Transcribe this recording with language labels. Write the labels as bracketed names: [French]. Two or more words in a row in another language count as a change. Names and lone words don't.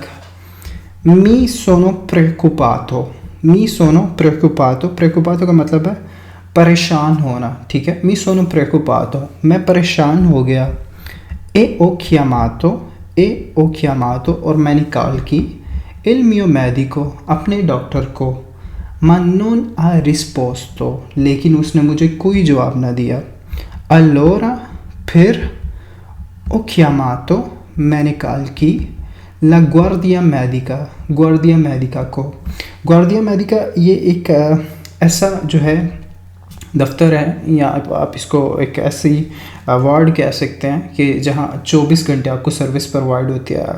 [Italian] mi sono preoccupato, mi sono preoccupato, [Hindi] प्रेकुपातो का मतलब है परेशान होना, ठीक है। [Italian] mi sono preoccupato, [Hindi] मैं परेशान हो गया। [Italian] e ho chiamato, [Hindi] और मैंने कॉल की। [Italian] il mio medico, [Hindi] अपने डॉक्टर को। [Italian] ma non ha risposto, [Hindi] लेकिन उसने मुझे कोई जवाब ना दिया। [Italian] allora, फिर। ho chiamato, [Hindi] मैंने कॉल की। [Italian] la guardia medica, guardia medica को। [Hindi] ग्वार्डिया मेडिका ये एक ऐसा जो है दफ्तर है, या आप इसको एक ऐसी वार्ड कह सकते हैं कि जहाँ 24 घंटे आपको [English] service provide [Hindi] होती है।